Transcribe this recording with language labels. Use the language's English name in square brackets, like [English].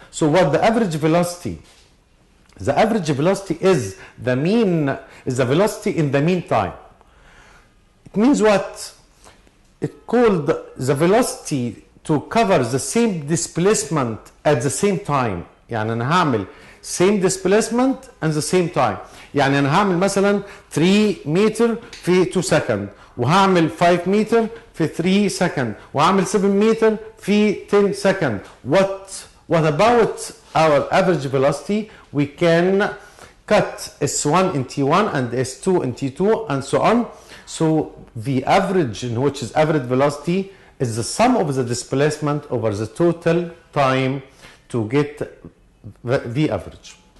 [English] So what the average velocity? The average velocity is the mean, is the velocity in the mean time. It means what? It's called the velocity to cover the same displacement at the same time. [Arabic] يعني أنا هعمل [English] same displacement and the same time. [Arabic] يعني أنا هعمل مثلا 3 متر في 2 سكند، وهعمل 5 متر في 3 سكند، وهعمل 7 متر في 10 سكند. [English] What about our average velocity? We can cut S1 in T1 and S2 in T2 and so on. So the average, which is average velocity, is the sum of the displacement over the total time to get the average.